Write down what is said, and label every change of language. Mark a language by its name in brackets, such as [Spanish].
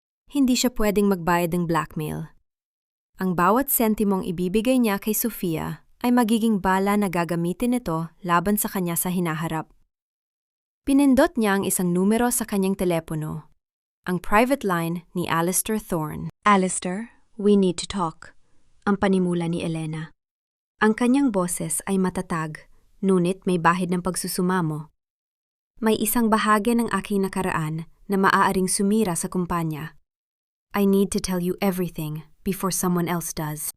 [Filipino] Hindi siya pwedeng magbayad ng blackmail. Ang bawat sentimong ibibigay niya kay Sofia ay magiging bala na gagamitin nito laban sa kanya sa hinaharap. Pinindot niya ang isang numero sa kanyang telepono, ang private line ni Alistair Thorne. [English] Alistair, we need to talk. [Filipino] Ang panimula ni Elena. Ang kanyang boses ay matatag, ngunit may bahid ng pagsusumamo. May isang bahagi ng aking nakaraan na maaaring sumira sa kumpanya. [English] I need to tell you everything before someone else does.